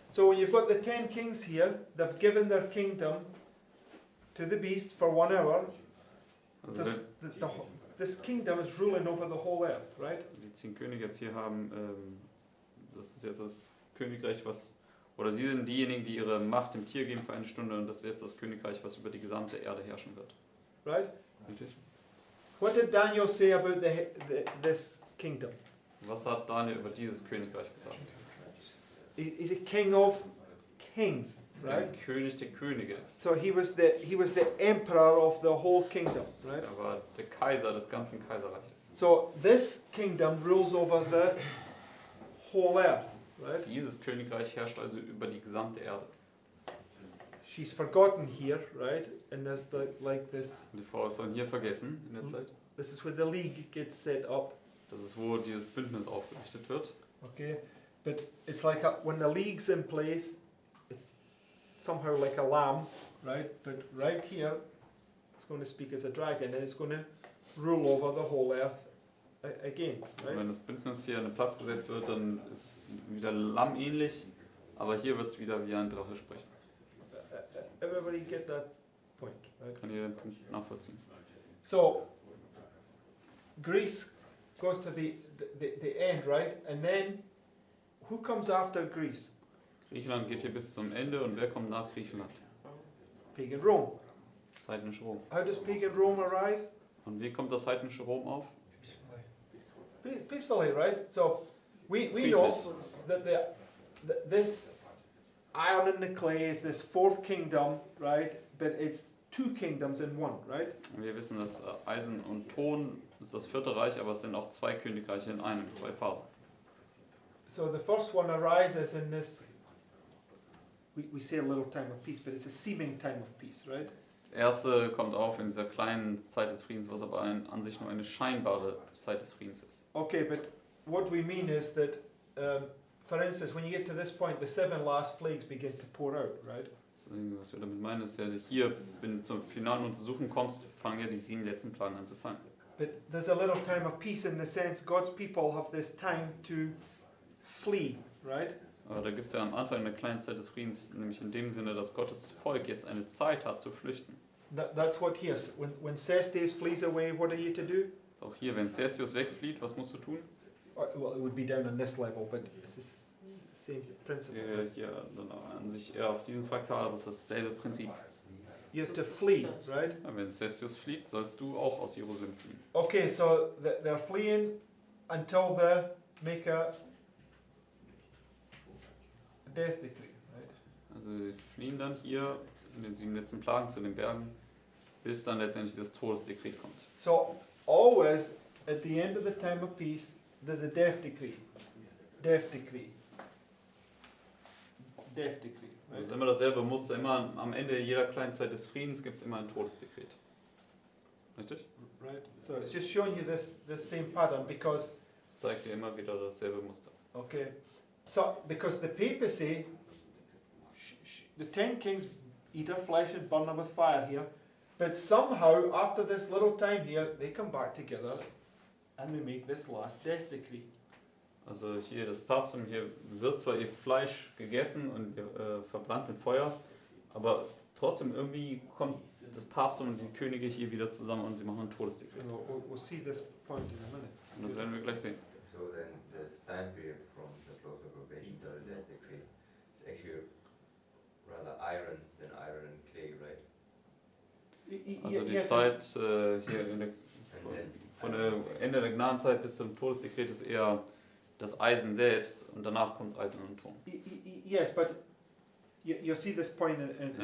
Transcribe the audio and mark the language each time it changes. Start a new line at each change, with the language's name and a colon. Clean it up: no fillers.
English: So when you've got the 10 kings here, they've given their kingdom to the beast for 1 hour. Also This kingdom is ruling over the whole earth, right?
German: die 10 Könige jetzt hier haben, das ist jetzt das Königreich, oder sie sind diejenigen, die ihre Macht dem Tier geben für 1 Stunde, und das ist jetzt das Königreich, was über die gesamte Erde herrschen wird.
English: Right?
German: Richtig?
English: What did Daniel say about this kingdom?
German: Was hat Daniel über dieses Königreich gesagt?
English: He's a king of kings,
German: dass er
English: right?
German: ein König der Könige ist.
English: So he was the emperor of the whole kingdom, right?
German: Er war der Kaiser des ganzen Kaiserreiches.
English: So this kingdom rules over the whole earth, right?
German: Dieses Königreich herrscht also über die gesamte Erde.
English: She's forgotten here, right? And there's like this.
German: Und die Frau ist dann hier vergessen in der Mhm. Zeit.
English: This is where the league gets set up.
German: Das ist, wo dieses Bündnis aufgerichtet wird.
English: Okay, but it's like when the league's in place, it's somehow like a lamb, right? But right here, it's going to speak as a dragon, and it's going to rule over the whole earth again,
German: Und
English: right?
German: wenn das Bündnis hier in den Platz gesetzt wird, dann ist es wieder Lamm ähnlich, aber hier wird es wieder wie ein Drache sprechen.
English: Everybody get that point, right?
German: Kann jeder den Punkt nachvollziehen.
English: So Greece goes to the end, right? And then who comes after Greece?
German: Griechenland geht hier bis zum Ende und wer kommt nach Griechenland?
English: Pagan Rome.
German: Das heidnische Rom.
English: How does pagan Rome arise?
German: Und wie kommt das heidnische Rom auf?
English: Peacefully, right? So we know that this iron and the clay is this fourth kingdom, right? But it's two kingdoms in one, right?
German: Und wir wissen, dass Eisen und Ton ist das vierte Reich, aber es sind auch zwei Königreiche in einem, zwei Phasen.
English: So the first one arises in this, we say a little time of peace, but it's a seeming time of peace, right?
German: Das erste kommt auf in dieser kleinen Zeit des Friedens, was aber an sich nur eine scheinbare Zeit des Friedens ist.
English: Okay, but what we mean is that, for instance, when you get to this point, the 7 last plagues begin to pour out, right?
German: Was wir damit meinen, ist ja, hier, wenn du zur finalen Untersuchung kommst, fangen ja die 7 letzten Plagen an zu fallen.
English: But there's a little time of peace in the sense God's people have this time to flee, right?
German: Aber da gibt es ja am Anfang eine kleine Zeit des Friedens, nämlich in dem Sinne, dass Gottes Volk jetzt eine Zeit hat zu flüchten.
English: That's what here. When Cestes flees away, what are you to do?
German: Ist auch hier, wenn Cestius wegflieht, was musst du tun?
English: Well, it would be down on this level, but it's the same principle.
German: Hier dann an sich eher auf diesem Fraktal, aber es ist dasselbe Prinzip.
English: You have to flee, right?
German: Ja, wenn Cestius flieht, sollst du auch aus Jerusalem fliehen.
English: Okay, so they're fleeing until they make a death decree, right?
German: Also sie fliehen dann hier in den 7 letzten Plagen zu den Bergen, bis dann letztendlich das Todesdekret kommt.
English: So always at the end of the time of peace, there's a death decree. Death decree. Death decree.
German: Es
English: Right?
German: ist immer dasselbe Muster, immer am Ende jeder kleinen Zeit des Friedens gibt es immer ein Todesdekret. Richtig?
English: Right. So it's just showing you this same pattern because
German: Das zeigt dir immer wieder dasselbe Muster.
English: okay, so because the papacy, the 10 kings eat our flesh and burn them with fire here, but somehow after this little time here, they come back together and they make this last death decree.
German: Also hier das Papsttum, hier wird zwar ihr Fleisch gegessen und verbrannt mit Feuer, aber trotzdem irgendwie kommt das Papsttum und die Könige hier wieder zusammen und sie machen ein Todesdekret.
English: And we'll see this point in a minute.
German: Und das werden wir gleich sehen.
English: So then this time period from the close of probation to the death decree is actually rather iron than iron and clay, right?
German: Also die
English: Yes.
German: Zeit hier in der,
English: And then
German: von der Ende der Gnadenzeit bis zum Todesdekret ist eher das Eisen selbst und danach kommt Eisen und Ton.
English: Yes, but you'll see this point in a